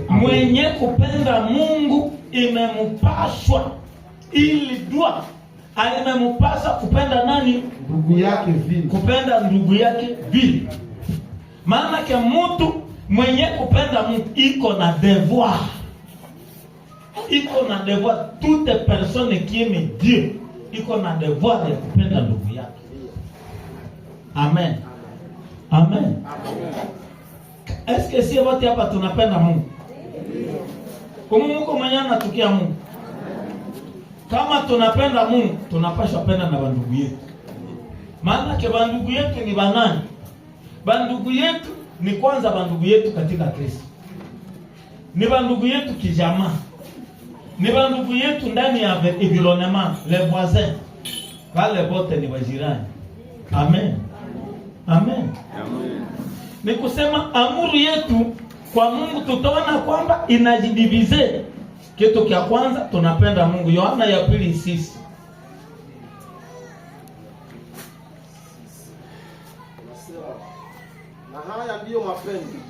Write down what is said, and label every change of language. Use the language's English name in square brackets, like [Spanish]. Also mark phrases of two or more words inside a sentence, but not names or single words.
[Swahili] Mwenye kupenda Mungu imempashwa ili dua imempasa kupenda nani? Ndugu yake vile. Kupenda ndugu yake vile. Maana ke mtu mwenye kupenda Mungu iko na devoir. Iko na devoir. [French] Toute personne qui aime Dieu [Swahili] iko na devoir ya kupenda ndugu yake. Amen. Amen. [French] Est-ce que [Swahili] si wote hapa tunapenda Mungu? Kama Mungu mwenyewe anatukia Mungu. Kama tunapenda Mungu, tunapaswa penda na bandugu yetu. Maana ke bandugu yetu ni banani? Bandugu yetu ni kwanza bandugu yetu katika Kristo. Ni bandugu yetu kijamaa. Ni bandugu yetu ndani ya environnement, [French] les voisins. [Swahili] Wale wote ni wajirani. Amen. Amen. Amen. Ni kusema amuru yetu kwa Mungu tutaona kwamba inajidivize. Kitu cha kwanza tunapenda Mungu. Yohana ya 2:6. Na haya ndiyo mapendo.